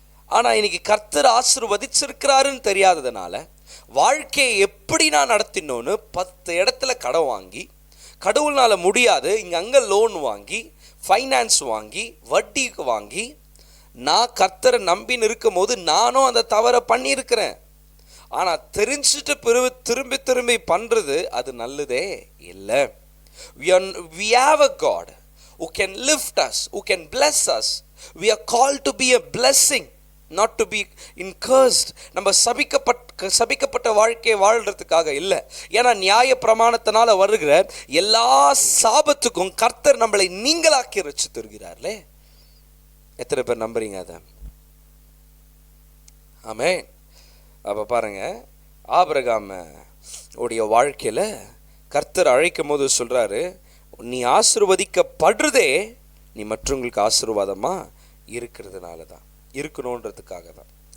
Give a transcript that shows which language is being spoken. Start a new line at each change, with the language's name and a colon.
Tamil: ஆனால் இன்னைக்கு கர்த்தர் ஆசீர்வதிச்சிருக்கிறாருன்னு தெரியாததுனால வாழ்க்கையை எப்படி நான் நடத்தினோன்னு 10 இடத்துல கடன் வாங்கி, கடவுள்னால முடியாது இங்கே அங்கே லோன் வாங்கி ஃபைனான்ஸ் வாங்கி வட்டிக்கு வாங்கி நான் கர்த்தரை நம்பின்னு இருக்கும் போது நானும் அந்த தவறை பண்ணியிருக்கிறேன். ஆனால் தெரிஞ்சுட்டு திரும்பி திரும்பி பண்ணுறது அது நல்லதே இல்லை.
English: We have a God who can lift us, who can bless us. We are called to be a blessing, not to be cursed.
Tamil: நம்ம சபிக்கப்பட்ட வாழ்க்கையை வாழ்றதுக்காக இல்லை. ஏன்னா நியாய பிரமாணத்தினால வருகிற எல்லா சாபத்துக்கும் கர்த்தர் நம்மளை நீங்களாக்கி ரட்சி தருகிறார்களே. எத்தனை பேர் நம்புறீங்க அதை? ஆமென். அப்போ பாருங்க, ஆபிரகாம் உடைய வாழ்க்கையில் கர்த்தர் அழைக்கும் போது சொல்றாரு, நீ ஆசீர்வதிக்கப்படுறதே நீ மற்றவங்களுக்கு ஆசீர்வாதமா இருக்கிறதுனால தான், இருக்கணுன்றதுக்காக தான்.